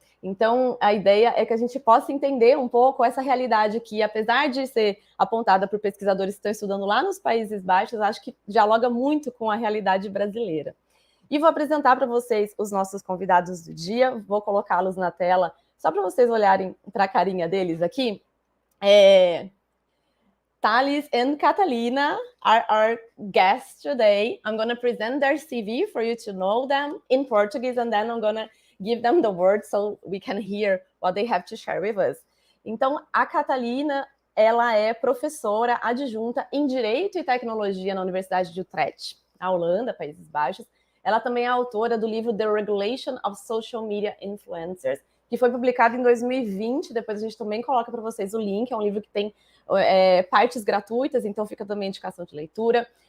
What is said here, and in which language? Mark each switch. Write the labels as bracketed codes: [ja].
[pt] Então, a ideia é que a gente possa entender um pouco essa realidade que, apesar de ser apontada por pesquisadores que estão estudando lá nos Países Baixos, acho que dialoga muito com a realidade brasileira. E vou apresentar para vocês os nossos convidados do dia, vou colocá-los na tela, só para vocês olharem para a carinha deles aqui. [en] Thales and Catalina are our guests today. I'm going to present their CV for you to know them in Portuguese, and then I'm going to give them the word so we can hear what they have to share with us. [pt] Então, a Catalina, ela é professora adjunta em Direito e Tecnologia na Universidade de Utrecht, na Holanda, Países Baixos. Ela também é autora do livro The Regulation of Social Media Influencers, que foi publicado em 2020. Depois a gente também coloca para vocês o link. É um livro que tem partes gratuitas, então fica também indicação de leitura.